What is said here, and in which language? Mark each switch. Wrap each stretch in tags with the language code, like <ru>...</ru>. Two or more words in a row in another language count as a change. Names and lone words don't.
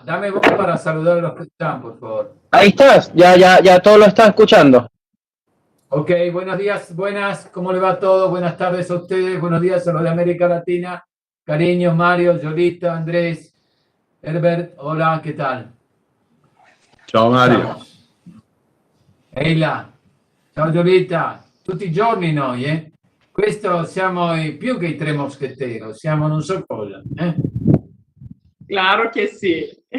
<es>Dame voz para saludar a los que están, por favor. Ahí estás, ya todos lo están escuchando. Ok, buenos días, buenas, ¿cómo le va todo? Buenas tardes a ustedes, buenos días a los de América Latina. Cariño, Mario, Yolita, Andrés, Herbert, hola, ¿qué tal?</es> <it>Ciao Mario. Eila, ciao Yolita, tutti i giorni noi, eh? Questo siamo più che i tre moschetteri, siamo non so cosa, eh?</it> <es>Claro que sí.</es>